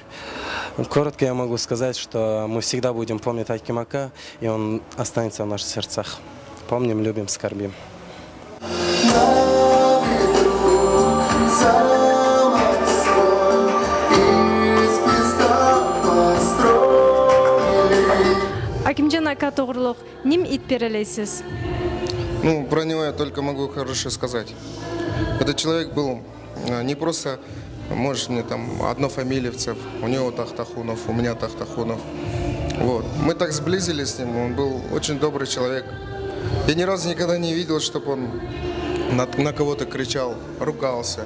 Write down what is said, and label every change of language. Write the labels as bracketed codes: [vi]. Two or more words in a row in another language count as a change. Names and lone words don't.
[ru] Коротко я могу сказать, что мы всегда будем помнить Аким Ака, и он останется в наших сердцах. Помним, любим, скорбим. [uz] Акимжан aka to'g'riliq nima aytib berasiz? [ru] Ну, про него я только могу хорошее сказать. Этот человек был не просто, может, мне там однофамилиевцев, у него Тахтахунов, у меня Тахтахунов. Вот. Мы так сблизились с ним, он был очень добрый человек. Я ни разу никогда не видел, чтобы он на кого-то кричал, ругался.